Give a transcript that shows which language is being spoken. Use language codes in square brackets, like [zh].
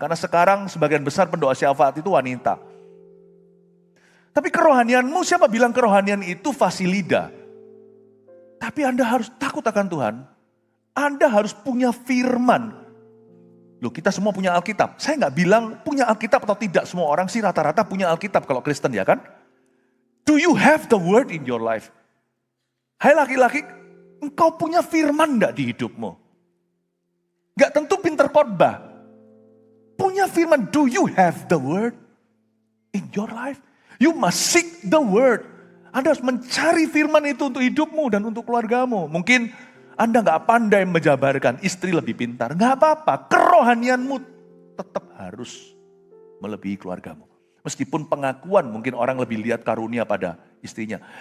[id] Karena sekarang sebagian besar pendoa syafaat itu wanita. Tapi kerohanianmu, siapa bilang kerohanian itu fasilida? Tapi Anda harus takut akan Tuhan. Anda harus punya firman. Loh, kita semua punya Alkitab. Saya nggak bilang punya Alkitab atau tidak. Semua orang sih rata-rata punya Alkitab kalau Kristen, ya kan? [en] Do you have the word in your life? [id] Hai laki-laki, engkau punya firman enggak di hidupmu? Enggak tentu pinter khotbah. Punya firman, [en] do you have the word in your life? You must seek the word. [id] Anda harus mencari firman itu untuk hidupmu dan untuk keluargamu. Mungkin Anda enggak pandai menjabarkan, istri lebih pintar. Enggak apa-apa, kerohanianmu tetap harus melebihi keluargamu. Meskipun pengakuan mungkin orang lebih lihat karunia pada istrinya.